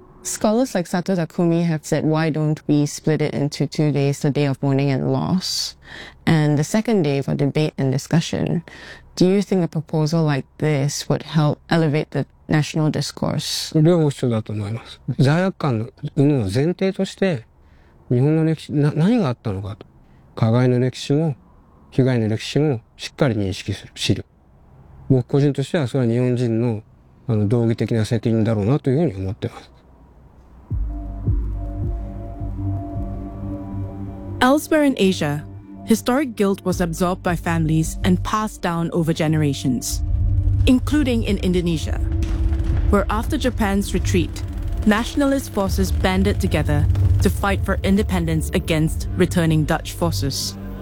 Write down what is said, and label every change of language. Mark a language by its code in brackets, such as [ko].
[en] Scholars like Sato Takumi have said, why don't we split it into 2 days, the day of mourning and loss, and the second day for debate and discussion? Do you think a proposal like this would help elevate the national discourse? [ja] 両方必要だと思います。罪悪感の前提として、日本の歴史、何があったのかと。加害の歴史も被害の歴史もしっかり認識する資料。僕個人としてはそれは日本人の道義的な責任だろうなというふうに思っています。 [en] Elsewhere in Asia, historic guilt was absorbed by families and passed down over generations, including in Indonesia, where after Japan's retreat, nationalist forces banded together to fight for independence against returning Dutch forces.